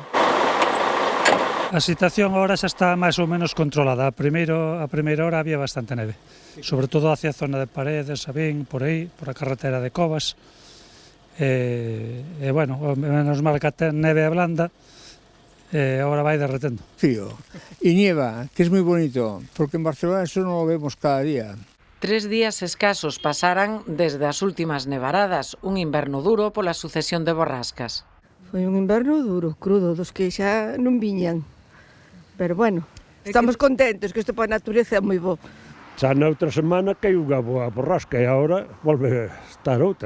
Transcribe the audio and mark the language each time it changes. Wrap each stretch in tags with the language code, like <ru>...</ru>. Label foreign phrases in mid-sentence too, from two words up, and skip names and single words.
<gl>A situación agora xa está máis ou menos controlada. A primeira hora había bastante neve, sobre todo hacia a zona de Paredes, Sabín, por aí, por a carretera de Covas. Bueno, menos mal que a neve é</gl> <es>blanda, ahora</es> <gl>vai derretendo.</gl> <es>Frío y nieva, que es muy bonito, porque en Barcelona eso no lo vemos cada día.</es> <gl>3 días escasos pasaran desde as últimas nevaradas, un inverno duro pola sucesión de borrascas. Foi un inverno duro, crudo, dos que xa non viñan. Pero bueno, estamos contentos, que isto para a natureza é moi bo. Xa na outra semana caiu unha boa borrasca e agora volve a estar outra.</gl>